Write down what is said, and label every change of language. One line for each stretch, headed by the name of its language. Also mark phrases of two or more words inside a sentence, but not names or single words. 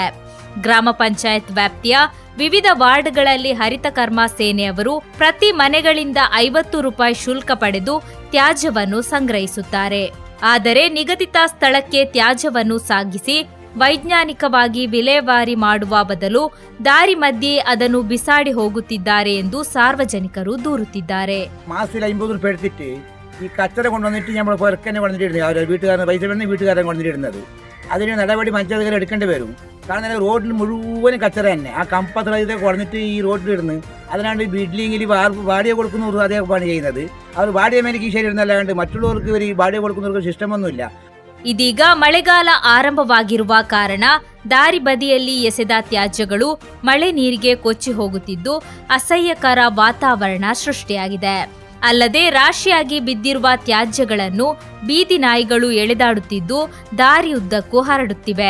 Kannada: ಗ್ರಾಮ ಪಂಚಾಯತ್ ವ್ಯಾಪ್ತಿಯ ವಿವಿಧ ವಾರ್ಡ್ಗಳಲ್ಲಿ ಹರಿತ ಕರ್ಮ ಸೇನೆಯವರು ಪ್ರತಿ ಮನೆಗಳಿಂದ 50 ರೂಪಾಯಿ ಶುಲ್ಕ ಪಡೆದು ತ್ಯಾಜ್ಯವನ್ನು ಸಂಗ್ರಹಿಸುತ್ತಾರೆ. ಆದರೆ ನಿಗದಿತ ಸ್ಥಳಕ್ಕೆ ತ್ಯಾಜ್ಯವನ್ನು ಸಾಗಿಸಿ ವೈಜ್ಞಾನಿಕವಾಗಿ ವಿಲೇವಾರಿ ಮಾಡುವ ಬದಲು ದಾರಿ ಮಧ್ಯೆ ಅದನ್ನು ಬಿಸಾಡಿ ಹೋಗುತ್ತಿದ್ದಾರೆ ಎಂದು ಸಾರ್ವಜನಿಕರು ದೂರುತ್ತಿದ್ದಾರೆ.
Malayalam: മാസത്തിൽ 50 രൂപ എടുത്തിട്ട് ഈ കച്ചറ കൊണ്ടുവന്നിട്ട് നമ്മൾ പുറക്കന്നെ കൊണ്ടിരുന്നത്, അവർ വീട്ടുകാരൻ പൈസ വേണ്ടി വീട്ടുകാരൻ കൊണ്ടിരുന്നത്. അതിന് നടപടി പഞ്ചായത്തുകാർ എടുക്കേണ്ടി വരും. കാരണം റോഡിൽ മുഴുവനും കച്ചറ തന്നെ. ആ കമ്പത്തിലൊക്കെ കുറഞ്ഞിട്ട് ഈ റോഡിലിടുന്നു. അതിനാണ്ട് ബിൽഡിങ്ങിൽ വാടക കൊടുക്കുന്നവർ അതേ പണി ചെയ്യുന്നത്. അവർ വാടക മേലേക്ക് ശരി ഇടുന്നല്ലാണ്ട് മറ്റുള്ളവർക്ക് ഇവർ വാടക കൊടുക്കുന്നവർക്ക് സിസ്റ്റമൊന്നുമില്ല.
Kannada: ಇದೀಗ ಮಳೆಗಾಲ ಆರಂಭವಾಗಿರುವ ಕಾರಣ ದಾರಿ ಬದಿಯಲ್ಲಿ ಎಸೆದ ತ್ಯಾಜ್ಯಗಳು ಮಳೆ ನೀರಿಗೆ ಕೊಚ್ಚಿ ಹೋಗುತ್ತಿದ್ದು ಅಸಹ್ಯಕರ ವಾತಾವರಣ ಸೃಷ್ಟಿಯಾಗಿದೆ. ಅಲ್ಲದೆ ರಾಶಿಯಾಗಿ ಬಿದ್ದಿರುವ ತ್ಯಾಜ್ಯಗಳನ್ನು ಬೀದಿ ನಾಯಿಗಳು ಎಳೆದಾಡುತ್ತಿದ್ದು ದಾರಿಯುದ್ದಕ್ಕೂ ಹರಡುತ್ತಿವೆ.